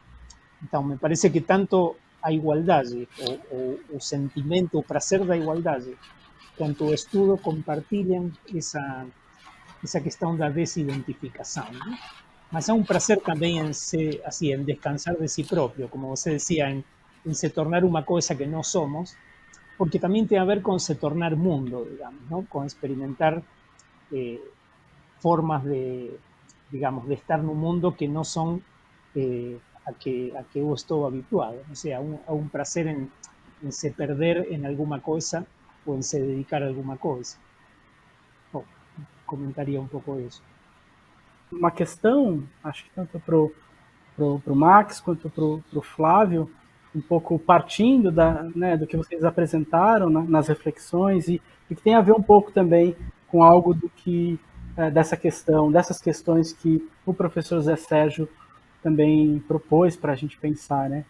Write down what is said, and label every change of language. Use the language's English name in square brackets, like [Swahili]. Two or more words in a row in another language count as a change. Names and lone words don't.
[Portuguese] Então, me parece que tanto a igualdade, o sentimento, o prazer da igualdade, quanto o estudo compartilham essa questão da desidentificação, né? mas há um prazer também em se, assim, em descansar de si próprio, como você decía, en se tornar uma coisa que não somos, [Spanish] porque también tiene a ver con se tornar mundo, digamos, ¿no? Con experimentar formas de, digamos, de estar en un mundo que no son a que yo estoy habituado. O sea, a un placer en se perder en alguna cosa o en se dedicar a alguna cosa. [Portuguese] Oh, comentaria um pouco isso. Uma questão, acho que tanto pro Max quanto pro Flávio, um pouco partindo do que vocês apresentaram, né, nas reflexões, e que tem a ver um pouco também com algo do que dessas questões que o professor Zé Sérgio também propôs para a gente pensar, né?